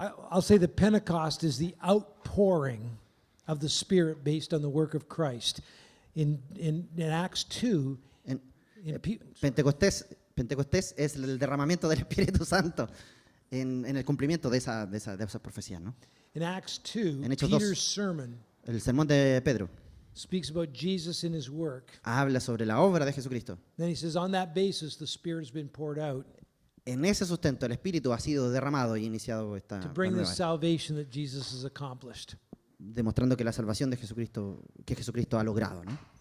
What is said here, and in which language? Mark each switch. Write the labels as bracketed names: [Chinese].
[English] I'll say that Pentecost is the outpouring of the Spirit based on the work of Christ. In Acts 2, [Spanish] En- [English] in Pe- [Spanish] Pentecostés es el derramamiento del Espíritu Santo en el cumplimiento de esa profecía, ¿no? [English] in Acts 2, [Spanish] En Hechos 2. [English] Peter's sermon [Spanish] El sermón de Pedro [English] speaks about Jesus and his work. [Spanish] habla sobre la obra de Jesucristo. [English] Then he says, on that basis, the Spirit has been poured out [Spanish] En ese sustento el Espíritu ha sido derramado y iniciado esta [English] to [Spanish] la [English] bring the [Spanish] nueva era, [English] salvation that Jesus has accomplished. [Spanish] demostrando que la salvación de Jesucristo, que Jesucristo ha logrado, ¿no?